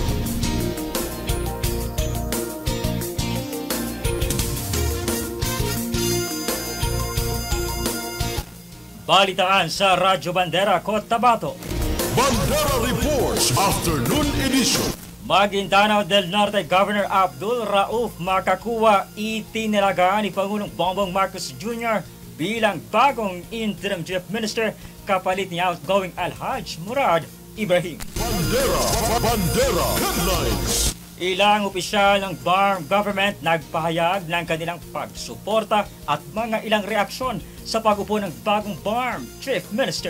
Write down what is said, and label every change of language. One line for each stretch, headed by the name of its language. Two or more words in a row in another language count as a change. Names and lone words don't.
Filipino: Balitaan sa Radyo Bandera, Cotabato. Bandera Reports Afternoon Edition. Maguindanao del Norte Governor Abdul Rauf Makakuwa itinilaga ni Pangulong Bongbong Marcos Jr. bilang bagong
English: interim chief minister
Filipino: kapalit ni outgoing Alhaj Murad Ibrahim. Bandera Headlines. Ilang opisyal ng BARM government nagpahayag ng kanilang pagsuporta at mga ilang reaksyon sa pag-upo ng bagong BARM
English: chief minister.